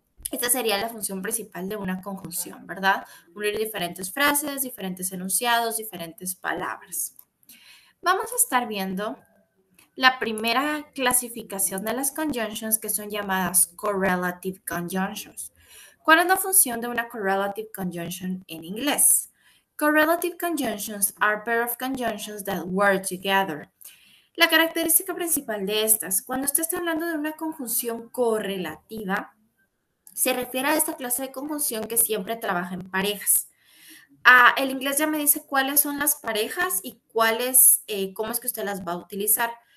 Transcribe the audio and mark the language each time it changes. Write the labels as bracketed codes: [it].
[es] Esta sería la función principal de una conjunción, ¿verdad? Unir diferentes frases, diferentes enunciados, diferentes palabras. Vamos a estar viendo la primera clasificación de las conjunctions, que son llamadas correlative conjunctions. ¿Cuál es la función de una correlative conjunction en inglés? [en] Correlative conjunctions are pair of conjunctions that work together. [es] La característica principal de estas, cuando usted está hablando de una conjunción correlativa, se refiere a esta clase de conjunción que siempre trabaja en parejas. El inglés ya me dice cuáles son las parejas y cómo es que usted las va a utilizar.